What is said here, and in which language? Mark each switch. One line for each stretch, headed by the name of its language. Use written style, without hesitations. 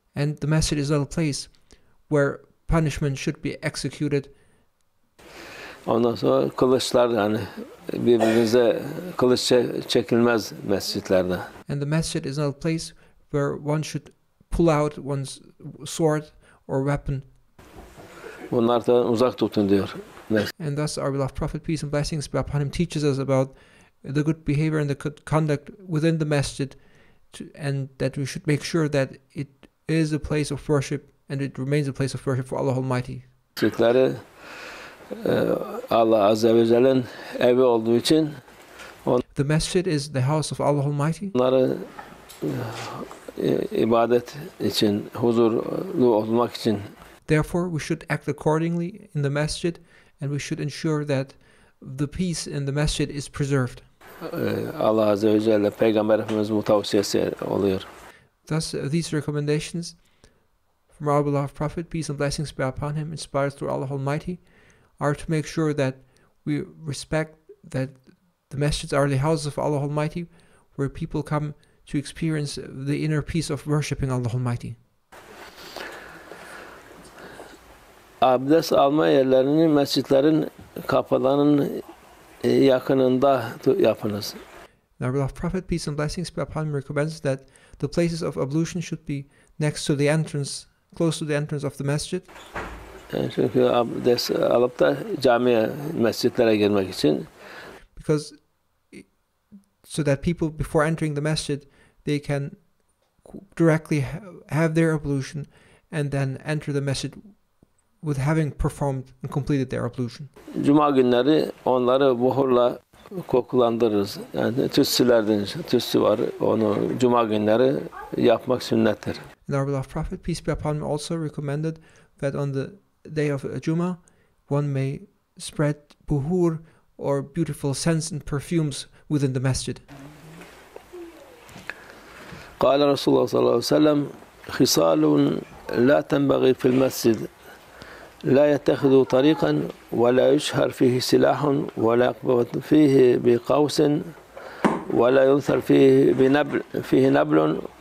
English: And the masjid is not a place where punishment should be executed.
Turkish: Ondan sonra kılıçlar, yani birbirinize kılıç çekilmez mescitlerde.
English: And the masjid is not a place where one should pull out one's sword or weapon.
Turkish: Bunlardan uzak tutun diyor.
English: And thus our beloved Prophet, peace and blessings be upon him, teaches us about the good behavior and the good conduct within the masjid, and that we should make sure that it is a place of worship and it remains a place of worship for Allah Almighty.
Turkish: Mescitleri Allah Azze ve Celle'nin evi olduğu için
English: the masjid is the house of Allah Almighty.
Turkish: Onları ibadet için, huzurlu olmak için.
English: Therefore, we should act accordingly in the masjid, and we should ensure that the peace in the masjid is preserved.
Turkish: Allah Azze ve Celle Peygamber Efendimiz'in tavsiyesi oluyor.
English: Thus, these recommendations from our beloved Prophet, peace and blessings be upon him, inspired through Allah Almighty, are to make sure that we respect that the masjids are the houses of Allah Almighty, where people come to experience the inner peace of worshipping Allah Almighty.
Turkish: Abdest alma yerlerini mescitlerin kapılarının yakınında yapınız.
English: Now, our beloved Prophet, peace and blessings be upon him, recommends that the places of ablution should be next to the entrance, close to the entrance of the masjid.
Turkish: Yani çünkü abdest alıp da camiye, mescitlere girmek için.
English: Because so that people before entering the masjid, they can directly have their ablution and then enter the masjid with having performed and completed their ablution.
Turkish: Cuma günleri onları buhurla kokulandırırız. Yani tütsü var. Onu cuma günleri yapmak sünnettir.
English: And our beloved Prophet, peace be upon him, also recommended that on the day of Jummah, one may spread buhur or beautiful scents and perfumes within the masjid.
Arabic: قال رسول الله صلى الله عليه وسلم خصال لا تنبغي في المسجد لا يتخذ طريقا ولا يشهر فيه سلاح ولا يقبض فيه بقوس ولا ينثر فيه نبل